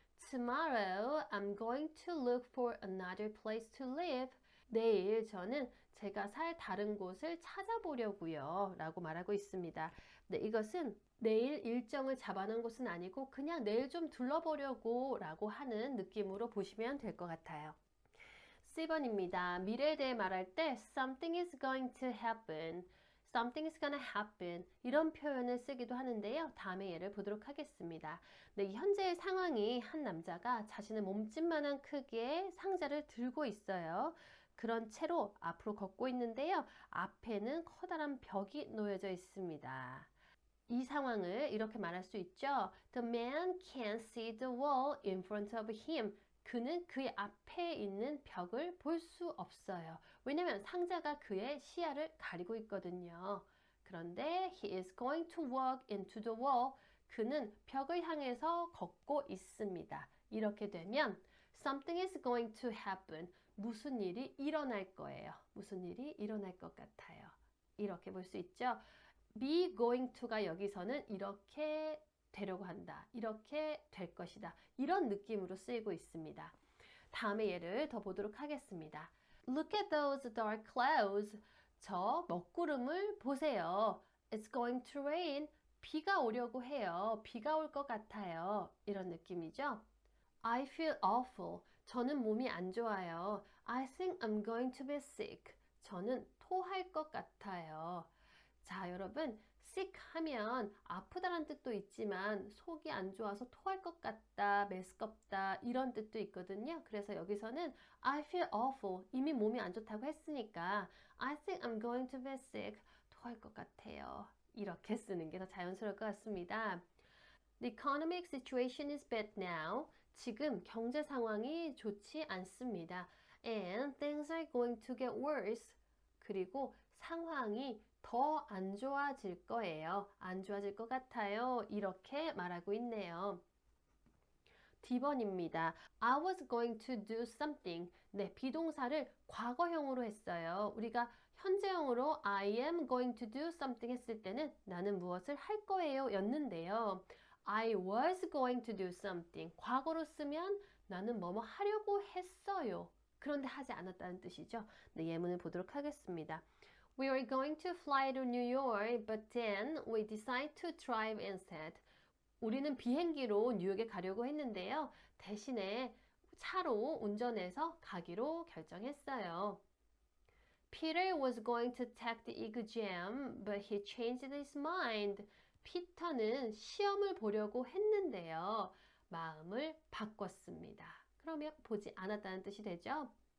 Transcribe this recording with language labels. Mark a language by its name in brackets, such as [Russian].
[English] Tomorrow I'm going to look for another place to live. [Korean] 내일 저는 제가 살 다른 곳을 찾아보려고요 라고 말하고 있습니다. 네, 이것은 내일 일정을 잡아놓은 곳은 아니고 그냥 내일 좀 둘러보려고 라고 하는 느낌으로 보시면 될 것 같아요. C번입니다. 미래에 대해 말할 때 [English] something is going to happen, something is gonna happen [Korean] 이런 표현을 쓰기도 하는데요. 다음에 예를 보도록 하겠습니다. 네, 현재의 상황이 한 남자가 자신의 몸집만한 크기의 상자를 들고 있어요. 그런 채로 앞으로 걷고 있는데요. 앞에는 커다란 벽이 놓여져 있습니다. 이 상황을 이렇게 말할 수 있죠. [English] The man can't see the wall in front of him. [Korean] 그는 그의 앞에 있는 벽을 볼 수 없어요. 왜냐하면 상자가 그의 시야를 가리고 있거든요. 그런데 [English] he is going to walk into the wall. [Korean] 그는 벽을 향해서 걷고 있습니다. 이렇게 되면 [English] something is going to happen. [Korean] 무슨 일이 일어날 거예요. 무슨 일이 일어날 것 같아요. 이렇게 볼 수 있죠. be going to가 여기서는 이렇게 되려고 한다. 이렇게 될 것이다. 이런 느낌으로 쓰이고 있습니다. 다음에 예를 더 보도록 하겠습니다. [English] Look at those dark clouds. [Korean] 저 먹구름을 보세요. [English] It's going to rain. [Korean] 비가 오려고 해요. 비가 올 것 같아요. 이런 느낌이죠. [English] I feel awful. [Korean] 저는 몸이 안 좋아요. [English] I think I'm going to be sick. [Korean] 저는 토할 것 같아요. 자, 여러분, sick 하면 아프다란 뜻도 있지만 속이 안 좋아서 토할 것 같다, 메스껍다 이런 뜻도 있거든요. 그래서 여기서는 [English] I feel awful. [Korean] 이미 몸이 안 좋다고 했으니까 [English] I think I'm going to be sick. [Korean] 토할 것 같아요. 이렇게 쓰는 게 더 자연스러울 것 같습니다. [English] The economic situation is bad now. [Korean] 지금 경제 상황이 좋지 않습니다. [English] And things are going to get worse. [Korean] 그리고 상황이 더 안 좋아질 거예요. 안 좋아질 것 같아요. 이렇게 말하고 있네요. D번입니다. [English] I was going to do something. [Korean] 네, 비동사를 과거형으로 했어요. 우리가 현재형으로 [English] I am going to do something [Korean] 했을 때는 나는 무엇을 할 거예요 였는데요. [English] I was going to do something. [Korean] 과거로 쓰면 나는 뭐뭐 하려고 했어요. 그런데 하지 않았다는 뜻이죠. 네, 예문을 보도록 하겠습니다. [English] We were going to fly to New York, but then we decided to drive instead. [Korean] 우리는 비행기로 뉴욕에 가려고 했는데요. 대신에 차로 운전해서 가기로 결정했어요. [English] Peter was going to take the exam, but he changed his mind. [Korean] 피터는 시험을 보려고 했는데요. 마음을 바꿨습니다. 그러면 보지 않았다는 뜻이 되죠.